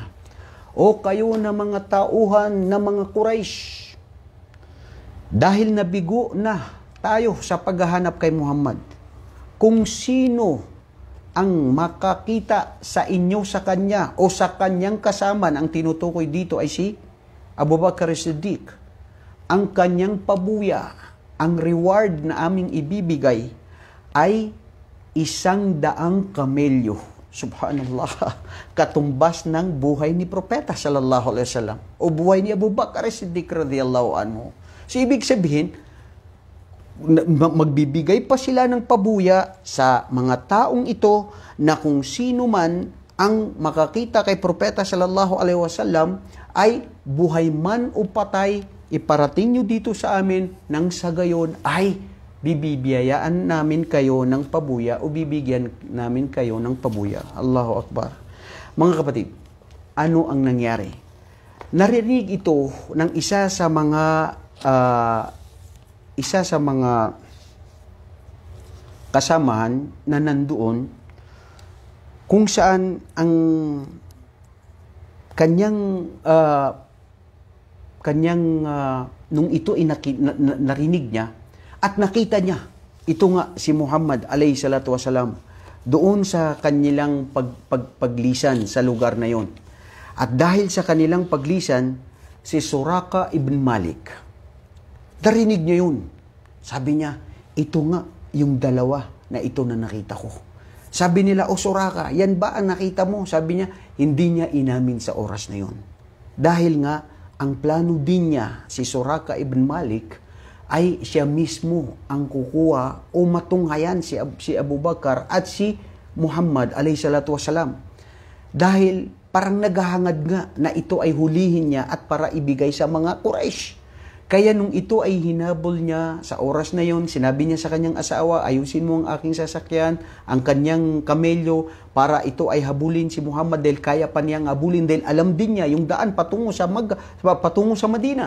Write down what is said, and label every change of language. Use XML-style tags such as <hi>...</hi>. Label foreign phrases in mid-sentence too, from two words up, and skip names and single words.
<tl>O kayo na mga tauhan na mga Quraysh, dahil nabigo na tayo sa paghahanap kay Muhammad, kung sino ang makakita sa inyo sa kanya o sa kanyang kasama, ang tinutukoy dito ay si Abu Bakar As-Siddiq, ang kanyang pabuya, ang reward na aming ibibigay ay 100 kamelyo. Subhanallah, katumbas ng buhay ni Propeta</tl> <ar>صلى الله عليه وسلم</ar> <tl>o buhay ni Abu Bakar As-Siddiq</tl> <ar>رضي الله عنه.</ar> <tl>So ibig sabihin, magbibigay pa sila ng pabuya sa mga taong ito na kung sino man ang makakita kay Propeta</tl> <ar>صلى الله عليه وسلم</ar> <tl>ay buhay man o patay, iparating nyo dito sa amin, nang sa gayon ay bibibiyayaan namin kayo ng pabuya o bibigyan namin kayo ng pabuya.</tl> <ar>الله أكبر.</ar> <tl>Mga kapatid, ano ang nangyari? Narinig ito ng isa sa mga kasamahan na nandoon, kung saan ang kanyang nung ito narinig niya at nakita niya, ito nga si Muhammad</tl> <ar>عليه الصلاة والسلام</ar> <tl>doon sa kanilang paglisan sa lugar na yon. At dahil sa kanilang paglisan, si Suraka ibn Malik, narinig niya yun. Sabi niya, ito nga yung dalawa na ito na nakita ko. Sabi nila, o Suraka, yan ba ang nakita mo? Sabi niya, hindi niya inamin sa oras na yun. Dahil nga, ang plano din niya, si Suraka ibn Malik, ay siya mismo ang kukuha o matunghayan si Abu Bakar at si Muhammad</tl> <ar>عليه الصلاة والسلام.</ar> <tl>Dahil parang naghahangad nga na ito ay hulihin niya at para ibigay sa mga Quraysh. Kaya nung ito ay hinabol niya sa oras na yon, sinabi niya sa kanyang asawa, ayusin mo ang aking sasakyan, ang kanyang kamelyo, para ito ay habulin si Muhammad dahil kaya pa niyang habulin dahil alam din niya yung daan patungo sa Madina.</tl>